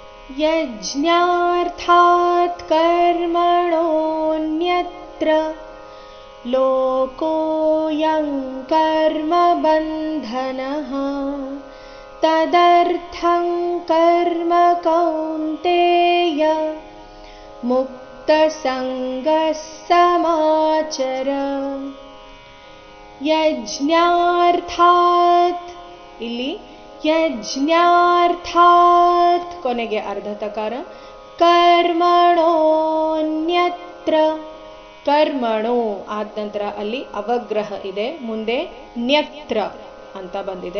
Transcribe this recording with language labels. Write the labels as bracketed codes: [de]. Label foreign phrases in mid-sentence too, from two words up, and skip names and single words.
[sa] यज्ञार्थात् कर्मणोऽन्यत्र लोकोऽयं कर्मबन्धनः तदर्थं कर्म कौन्तेय मुक्तसङ्गः समाचर. [kn] ಯಜ್ಞಾರ್ಥಾತ್ ಇಲ್ಲಿ ಯಜ್ಞಾರ್ಥಾತ್ ಕೊನೆಗೆ ಅರ್ಧ ತಕಾರ [sa] कर्मणोन्यत्र कर्मणो [kn] ಆದ ನಂತರ ಅಲ್ಲಿ ಅವಗ್ರಹ ಇದೆ, ಮುಂದೆ ನ್ಯತ್ರ ಅಂತ ಬಂದಿದೆ.